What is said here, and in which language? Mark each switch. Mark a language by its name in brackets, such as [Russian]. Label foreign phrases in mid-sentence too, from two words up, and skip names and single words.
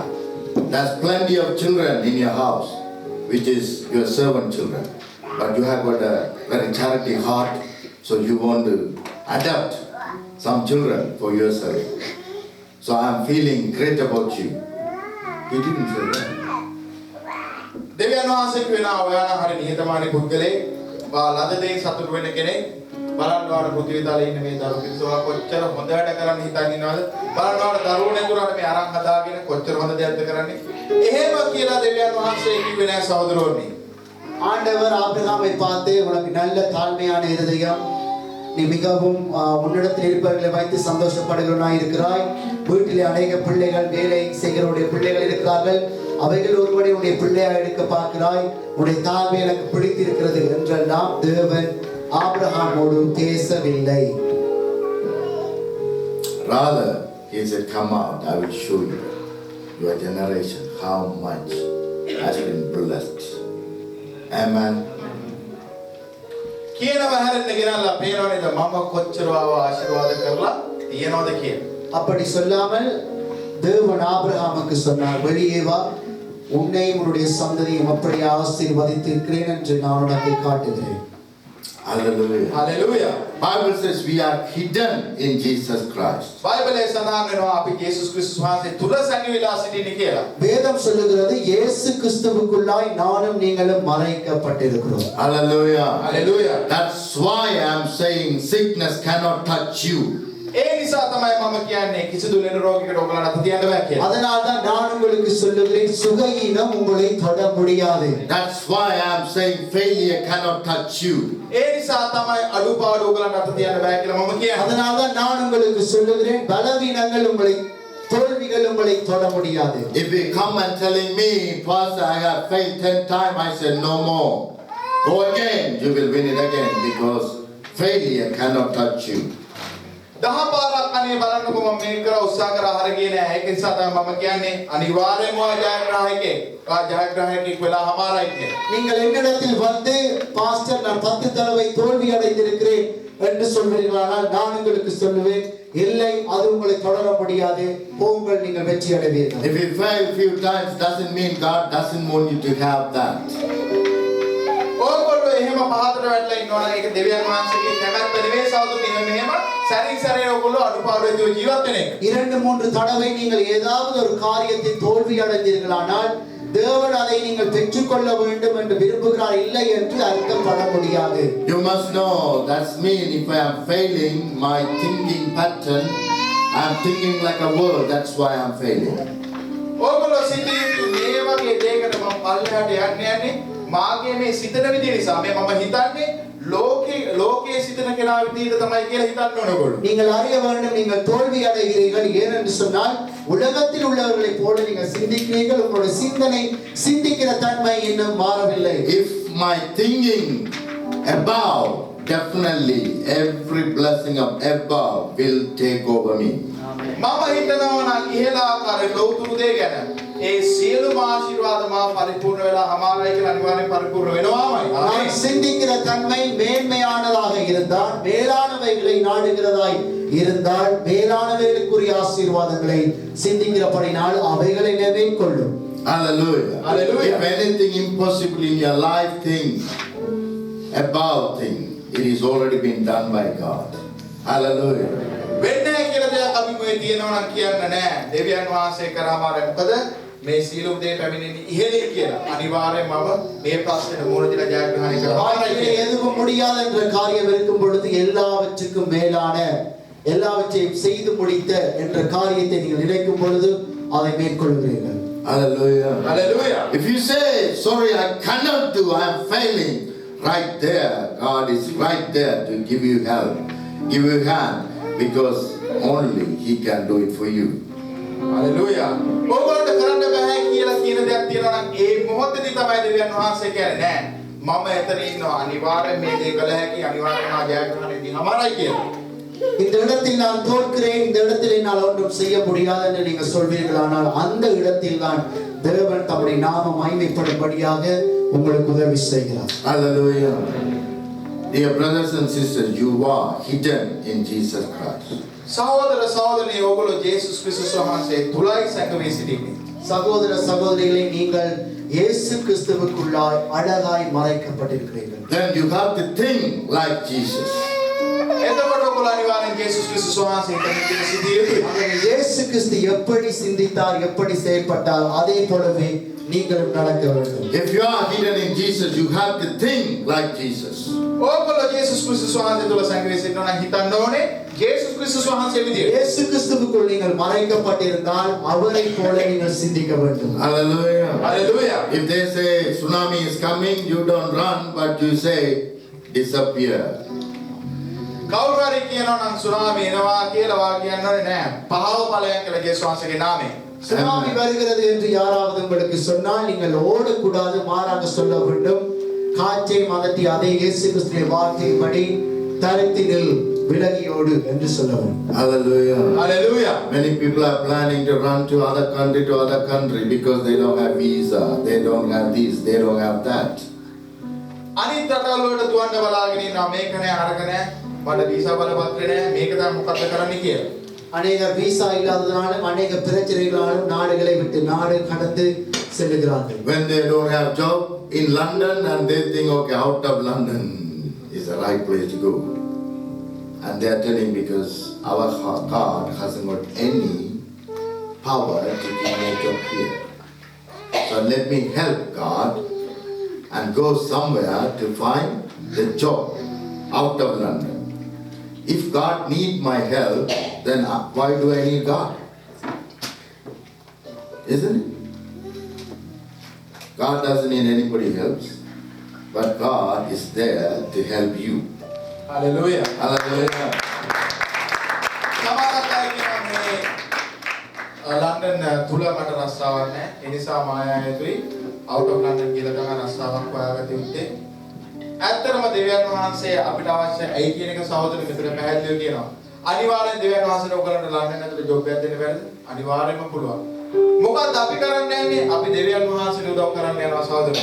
[English] There's plenty of children in your house, which is your servant children. But you have got a very charity heart, so you want to adopt some children for yourself. So I'm feeling great about you. He didn't say that. [Sinhala] දෙවියන් වහන්සේ කියනවා ඔයාලා හරි නිහතමානී පුද්ගලෙක්, ලද දෙයින් සතුටු වෙන කෙනෙක්. බලන්න ඔයාලා පෘථිවි තලයේ ඉන්න මේ දරුවෝ කිසිවා කොච්චර හොඳ වැඩ කරන්න හිතන් ඉන්නවද? බලන්න ඔයාලා දරුවෝ නැතුණාට මේ අරන් හදාගෙන කොච්චර හොඳ දෙයක්ද කරන්නේ? එහෙම කියලා දෙවියන් වහන්සේ කිව්වේ නෑ සහෝදරෝනි. [Tamil] ஆண்டவர் ஆபிரகாமை பார்த்து, உனக்கு நல்ல தாழ்மையான இருதயம், நீ மிகவும் உன்னிடத்தில் இருப்பவர்களை வைத்து சந்தோஷப்படுகிறவனாய் இருக்கிறாய், வீட்டிலே அநேக பிள்ளைகள் வேலை செய்கிறவருடைய பிள்ளைகள் இருக்கிறார்கள், அவைகள் ஒருவரை உன்னுடைய பிள்ளையாக எடுக்க பார்க்கிறாய், உன்னுடைய தாழ்மை எனக்கு பிடித்திருக்கிறது என்றெல்லாம் தேவன் ஆபிரகாமோடு பேசவில்லை. [English] Rather, he said, come out, I will show you, your generation, how much has been blessed. Amen. [Sinhala] කියනවා හැරෙන්න ගෙනල්ලා පේනවනේද මම කොච්චර ආශිර්වාද කරලා තියනවද කියලා. [Tamil] அப்படி சொல்லாமல் தேவன் ஆபிரகாமுக்கு சொன்னார், வெளியே வா, உன்னையும் உன்னுடைய சந்ததியும் அப்படி ஆசீர்வதித்திருக்கிறேன் என்று நான் உனக்கு காட்டுகிறேன். [English] Hallelujah. Hallelujah. Bible says we are hidden in Jesus Christ. [Sinhala] බයිබලයේ සඳහන් වෙනවා අපි යේසුස් ක්‍රිස්තුස් වහන්සේ තුල සැඟවිලා සිටින්නේ කියලා. [Tamil] வேதம் சொல்லுகிறது இயேசு கிறிஸ்துவுக்குள்ளாய் நானும் நீங்களும் மறைக்கப்பட்டிருக்கிறோம். [English] Hallelujah. Hallelujah. That's why I'm saying sickness cannot touch you. [Sinhala] ඒ නිසා තමයි මම කියන්නේ කිසිදු ලෙඩ රෝගයකට ඔයගලට අත තියන්න බෑ කියලා. [Tamil] அதனால தான் நான் உங்களுக்கு சொல்லுகிறேன், சுகஹீனம் உங்களை தொட முடியாது. [English] That's why I'm saying failure cannot touch you. [Sinhala] ඒ නිසා තමයි අඩුපාඩු ඔයගලට අත තියන්න බෑ කියලා මම කියන්නේ. [Tamil] அதனால தான் நான் உங்களுக்கு சொல்லுகிறேன், பலவீனங்கள் உங்களை, தோல்விகள் உங்களை தொட முடியாது. [English] If you come and telling me, Pastor, I have failed 10 times, I said no more. Go again, you will win it again, because failure cannot touch you. [Sinhala] දහ පාරක් අනේ බලන්නකො මම මේක කරා උත්සාහ කරා හරියන්නේ නැහැ. ඒක නිසා තමයි මම කියන්නේ අනිවාර්යයෙන්ම ජයග්‍රාහකෙක් වෙලා හමාරයි කියලා. [Tamil] நீங்கள் என்னிடத்தில் வந்து, பாஸ்டர் நான் 10 தடவை தோல்வி அடைந்திருக்கிறேன் என்று சொல்வீர்களானால் நான் உங்களுக்கு சொல்லுவேன், இல்லை, அது உங்களை தொடர முடியாது, போங்கள், நீங்கள் வெற்றி அடைவீர்கள். [English] If you fail few times, doesn't mean God doesn't want you to have that. [Sinhala] ඕගොල්ලෝ එහෙම පහතට වැටලා ඉන්නවනම් ඒක දෙවියන් වහන්සේගේ කැමැත්ත නෙවෙයි සහෝදරනි. මෙහෙම සැරින් සැරේ ඕගොල්ලෝ අඩුපාඩු ඇතුව ජීවත් වෙන එක. [Tamil] 2-3 தடவை நீங்கள் ஏதாவது ஒரு காரியத்தில் தோல்வி அடைந்தீர்களானால் தேவன் அதை நீங்கள் பெற்றுக்கொள்ள வேண்டும் என்று விரும்புகிறார், இல்லை என்று அர்த்தப்பட முடியாது. [English] You must know, that's mean if I am failing my thinking pattern, I am thinking like a world, that's why I am failing. [Sinhala] ඕගොල්ලෝ සිටියු මේ වගේ දෙයකට මම පල්ලෙහාට යන්නේ මාගේ මේ සිතන විදිය නිසා. මේ මම හිතන්නේ ලෝකයේ සිතන කෙනා විදියට තමයි කියලා හිතන්න ඕන ඕගොල්ලෝ. [Tamil] நீங்கள் அறிய வேண்டும், நீங்கள் தோல்வி அடைகிறீர்கள் ஏனென்று சொன்னால் உலகத்தில் உள்ளவர்களைப் போல நீங்கள் சிந்திக்கிறீர்கள், உங்களுடைய சிந்தனை சிந்திக்கிற தன்மை இன்னும் மாறவில்லை. [English] If my thinking above, definitely every blessing of above will take over me. [Sinhala] මම හිතනවා නම් ඉහළ ආකාරයේ ලෞතුරු දේ ගැන ඒ සියලුම ආශිර්වාද මා පරිපූර්ණ වෙලා හමාරයි කියලා අනිවාර්යෙන් පරිපූර්ණ වෙනවාමයි. [Tamil] நான் சிந்திக்கிற தன்மை மேன்மையானதாக இருந்தால், மேலானவைகளை நாடுகிறதாய் இருந்தால், மேலானவைகளுக்குரிய ஆசீர்வாதங்களை சிந்திக்கிறபடினால் அவைகளை நிறைவேற்றும். [English] Hallelujah. Hallelujah. If anything impossible in your life thing, above thing, it is already been done by God. Hallelujah. [Sinhala] වෙන්නේ කියලා දෙයක් අපි මේ තියෙනවා නම් කියන්න නෑ. දෙවියන් වහන්සේ කරාමාරයි. මොකද මේ සීලු දේ පැමිණෙන්නේ ඉහෙලයි කියලා. අනිවාර්යයෙන්ම මේ ප්‍රශ්නෙට මුහුණ දීලා ජයග්‍රහණය කරනවා. [Tamil] வாழ்க்கையிலே எதுவும் முடியாது என்ற காரியம் இருக்கும் பொழுது எல்லாவற்றுக்கும் மேலான, எல்லாவற்றையும் செய்து முடித்த என்ற காரியத்தை நீங்கள் நினைக்கும் பொழுது அதை மேற்கொள்கிறீர்கள். [English] Hallelujah. Hallelujah. If you say, sorry, I cannot do, I am failing, right there, God is right there to give you help, give you hand, because only He can do it for you. Hallelujah. [Sinhala] ඕගොල්ලන්ට කරන්න බෑ කියලා කියන දෙයක් තියෙනවා නම් ඒ මොහොතේදී තමයි දෙවියන් වහන්සේ කියන්නේ නෑ. මම එතන ඉන්නවා අනිවාර්යෙන් මේ දේ කළ හැකි අනිවාර්යෙන් මා ජයග්‍රහණය දිනමාරයි කියලා. [Tamil] இந்த இடத்தில் நான் தோற்கிறேன், இந்த இடத்தில் என்னால் ஒன்றும் செய்ய முடியாது என்று நீங்கள் சொல்வீர்களானால் அந்த இடத்தில் தான் தேவன் தம்முடைய நாம மகிமைப்படும்படியாக உங்களுக்கு உதவி செய்கிறார். [English] Hallelujah. Dear brothers and sisters, you are hidden in Jesus Christ. [Sinhala] සහෝදර සහෝදරනි ඕගොල්ලෝ ජේසුස් ක්‍රිස්තුස් වහන්සේ තුලයි සැඟවී සිටින්නේ. [Tamil] சகோதர சகோதரிகளே, நீங்கள் இயேசு கிறிஸ்துவுக்குள்ளாய் அழகாய் மறைக்கப்பட்டிருக்கிறீர்கள். [English] Then you have to think like Jesus. [Sinhala] එතකොට ඔයගොල්ලෝ අනිවාර්යෙන් ජේසුස් ක්‍රිස්තුස් වහන්සේ හිතන සිටිය යුතුයි. [Tamil] ஆகவே இயேசு கிறிஸ்து எப்படி சிந்தித்தார், எப்படி செயல்பட்டார், அதே போலவே நீங்களும் நடக்க வேண்டும். [English] If you are hidden in Jesus, you have to think like Jesus. [Sinhala] ඕගොල්ලෝ ජේසුස් ක්‍රිස්තුස් වහන්සේ තුල සැඟවී සිටිනවා නම් හිතන්න ඕනේ ජේසුස් ක්‍රිස්තුස් වහන්සේ විදියට. [Tamil] இயேசு கிறிஸ்துவுக்குள் நீங்கள் மறைக்கப்பட்டிருந்தால் அவரை போல நீங்கள் சிந்திக்க வேண்டும். [English] Hallelujah. Hallelujah. If they say tsunami is coming, you don't run, but you say disappear. [Sinhala] කවුරු හරි කියනවා නම් සුනාමි එනවා කියලා වා කියන්නේ නෑ. පහව ඵලයන් කියලා ජේසුස් වහන්සේගේ නාමයෙන්. [Tamil] சுனாமி வருகிறது என்று யாராவது உங்களுக்கு சொன்னால் நீங்கள் ஓடக்கூடாது, மாறாக சொல்ல வேண்டும், காற்றை மதட்டி அதே இயேசு கிறிஸ்துவின் வார்த்தையின்படி தரித்து நில், விலகியோடு என்று சொல்ல வேண்டும். [English] Hallelujah. Hallelujah. Many people are planning to run to other country because they don't have visa, they don't have this, they don't have that. [Sinhala] අනිත් රටවල් වලට දුවන්න බලාගෙන ඉන්නවා මේක නෑ අරක නෑ මට වීසා බලපත්‍රේ නෑ මේක තමයි මොකක්ද කරන්න කියලා. [Tamil] அநேக விசா இல்லாததாலும் அநேக பிரச்சனைகளாலும் நாடுகளை விட்டு நாடு கடந்து செல்லுகிறார்கள். [English] When they don't have job in London and they think, okay, out of London is the right place to go. And they are telling because our God hasn't got any power to give me a job here. So let me help God and go somewhere to find the job out of London. If God needs my help, then why do I need God? Isn't it? God doesn't need anybody else, but God is there to help you. Hallelujah. Hallelujah. [Sinhala] සමහරක් අය කියනවා මේ ලන්ඩන් තුල මට රස්සාවක් නෑ ඒ නිසා මායා යුතුයි [English] out of London [Sinhala] කියලා තමයි රස්සාවක් හොයාගත්තේ උත්තේ. ඇත්තටම දෙවියන් වහන්සේ අපිට අවශ්‍ය ඇයි කියන එක සහෝදර මෙතන පැහැදිලිව කියනවා. අනිවාර්යෙන් දෙවියන් වහන්සේට ඔයගලන්ට ලන්ඩන් ඇතුලේ ජොබ් එකක් දෙන්න බැරිද? අනිවාර්යෙන්ම පුළුවන්. මොකද අපි කරන්නේ යන්නේ අපි දෙවියන් වහන්සේට උදව් කරන්න යනවා සහෝදරයෝ.